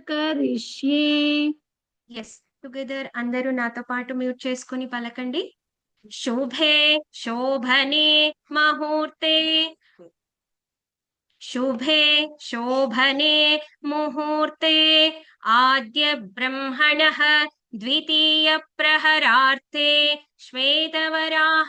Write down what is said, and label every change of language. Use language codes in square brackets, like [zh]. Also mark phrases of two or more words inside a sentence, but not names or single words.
[sa] కరిష్యే. [en] yes together [te] అందరూ నాతో పాటు మ్యూట్ చేసుకుని పలకండి. [sa] शुभे शोभने मुहूर्ते शुभे शोभने मुहूर्ते आद्य ब्रह्मणः द्वितीय प्रहरार्थे श्वेतवराह